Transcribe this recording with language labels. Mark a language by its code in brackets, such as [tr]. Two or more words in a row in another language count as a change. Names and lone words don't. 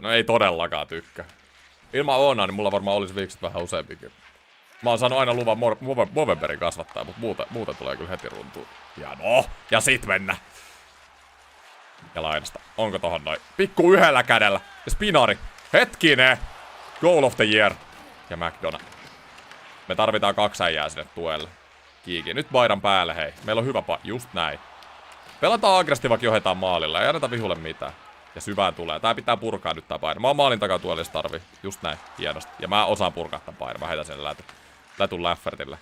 [fi] No ei todellakaan tykkää. Ilman Oonaa niin mulla varmaan olisi viikset vähän useampikin. Mä oon saanut aina luvan Movemberin kasvattaa, mutta muuten tulee kyllä heti runtuun. Ja no, ja sit mennä. Ja lainasta. Onko tohon noin? Pikku yhdellä kädellä. Ja spinari. Hetkinen. [en] Goal of the year. [fi] Ja McDonald. Me tarvitaan 2 äijää sinne tuelle. Kiiki. Nyt Bayram päälle, hei. Meillä on hyvä just näin. Pelataan aggressiivisesti, vaikka johdetaan maalilla. Ei anneta vihulle mitään. Ja syvään tulee. Tää pitää purkaa nyt tää Bayram. Mä oon maalin takaa tuolla, jos tarvii. Just näin. Hienosti. Ja mä osaan purkaa tän Bayram. Mä heitän sen lätun Laffertille.